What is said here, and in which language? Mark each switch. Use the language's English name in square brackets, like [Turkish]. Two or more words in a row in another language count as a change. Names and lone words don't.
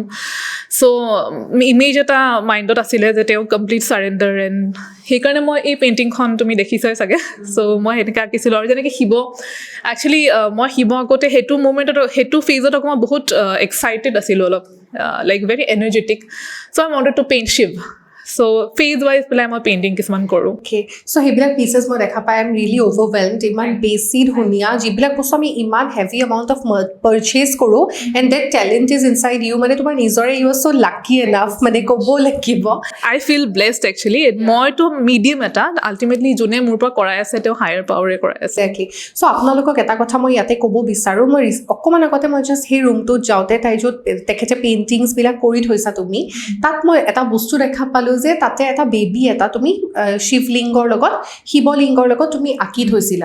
[Assamese] চ' ইমেজ এটা মাইণ্ডত আছিলে যে তেওঁ [English] complete surrender, [Assamese] এণ্ড সেইকাৰণে মই এই পেইণ্টিংখন তুমি দেখিছাই চাগে। চ' মই সেনেকৈ আঁকিছিলোঁ। আৰু যেনেকৈ শিৱ, একচুৱেলি মই শিৱ আঁকোতে সেইটো মুমেণ্টত, সেইটো ফেজত আকৌ মই বহুত এক্সাইটেড আছিলোঁ অলপ, [English] like very energetic. so I wanted to paint Shiva. So phase wise [Assamese] পেলাই মই পেইণ্টিং কিছুমান কৰোঁ. [English] okay so' [Assamese] সেইবিলাক পিচেছ মই দেখা পাই [English] I am really overwhelmed [Assamese] ইমান বেছি ধুনীয়া যিবিলাক বস্তু আমি ইমান [English] heavy amount of purchase [Assamese] কৰোঁ [English] and that talent is inside you [Assamese] মানে তোমাৰ নিজৰে [English] you are so lucky enough [Assamese] মানে ক'ব লাগিব. [English] I feel blessed actually. [Assamese] মইতো মিডিয়াম এটা আল্টিমেটলি যোনে মোৰ পৰা কৰাই আছে তেওঁ [English] higher powerে [Assamese] কৰাই আছে. [English] exactly so' [Assamese] আপোনালোকক এটা কথা মই ইয়াতে ক'ব বিচাৰোঁ মই অকণমান আগতে মই জাষ্ট সেই ৰুমটোত যাওঁতে তাই য'ত তেখেতে পেইণ্টিংছবিলাক কৰি থৈছা তুমি তাত মই এটা বস্তু দেখা পালোঁ যে তাতে এটা বেবী এটা তুমি শিৱলিংগৰ লগত শিৱলিংগৰ লগত তুমি আঁকি থৈছিলা.